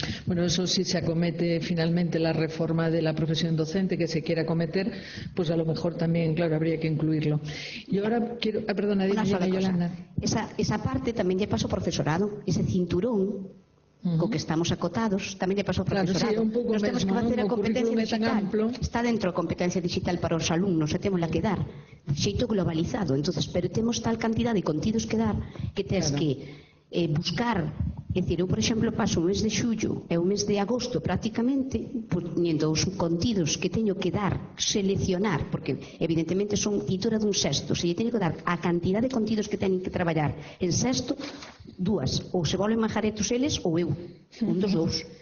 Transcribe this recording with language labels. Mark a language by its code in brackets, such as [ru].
[es] Bueno, eso sí se acomete finalmente la reforma de la profesión docente que se quiera acometer, pues a lo mejor también, claro, habría que incluirlo. Y ahora quiero... perdona, dime, Yolanda. [gl] Esa parte tamén lle paso ao profesorado, ese cinturón co que estamos acotados, tamén lle paso ao profesorado. Nos temos que facer a competencia digital. Está dentro a competencia digital para os alumnos, e temos que dar xeito globalizado. Entonces, pero temos tal cantidad de contidos que dar que tens que buscar. É dicir, eu, por exemplo, paso o mes de xullo e o mes de agosto prácticamente poñendo os contidos que teño que dar, seleccionar, porque evidentemente son titora dun sexto, se lle teño que dar a cantidad de contidos que teñen que traballar en sexto, dúas, ou se volen majaretos eles ou eu, un dos dous.